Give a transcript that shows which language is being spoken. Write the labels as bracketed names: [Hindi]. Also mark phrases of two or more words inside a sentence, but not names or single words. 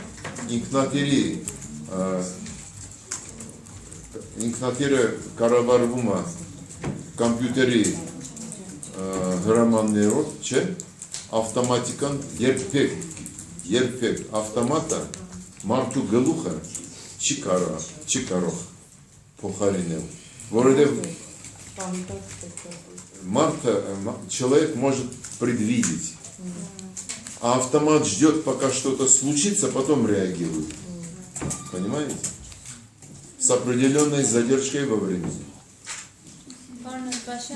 [Armenian] Ինքնատիրը կառավարվում է կոմպյուտերի հրամաններով, չէ, ավտոմատիկան երբեք ավտոմատը մարդու գլուխը չի կարող փոխարինել, որովհետև [Russian] человек может предвидеть, а автомат ждет, пока что-то случится, потом реагирует. Понимаете? С определенной задержкой во времени.